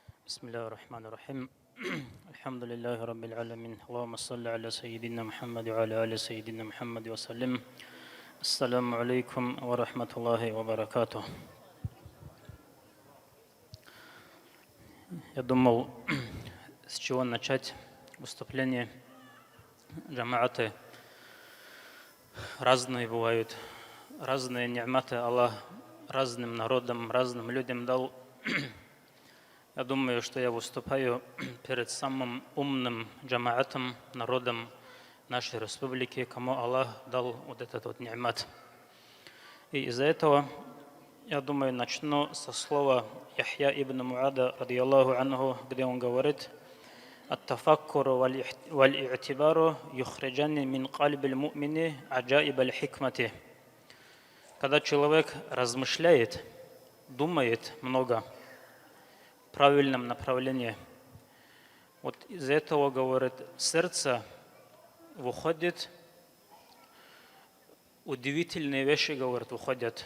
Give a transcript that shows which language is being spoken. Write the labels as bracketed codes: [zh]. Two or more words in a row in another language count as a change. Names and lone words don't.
[ar] بسم الله الرحمن الرحيم الحمد لله رب العالمين اللهم صل على سيدنا محمد وعلى آل سيدنا محمد وسلم السلام عليكم ورحمة الله وبركاته. [ru] Я думал, с чего начать выступление. Джамааты разные бывают, разные ни'маты Аллах разным народам, разным людям дал. Я думаю, что я выступаю перед самым умным джамаатом, народом нашей республики, кому Аллах дал вот этот вот ни'мат. И из-за этого, я думаю, начну со слова Яхья ибн Муада, [ar] رضي الله عنه, [ru] где он говорит: [ar] «التفكر والاعتبار يخرجان من قلب المؤمن عجائب الحكمة». [ru] Когда человек размышляет, думает много, в правильном направлении, вот из этого, говорит, сердце выходит, удивительные вещи, говорит, выходят.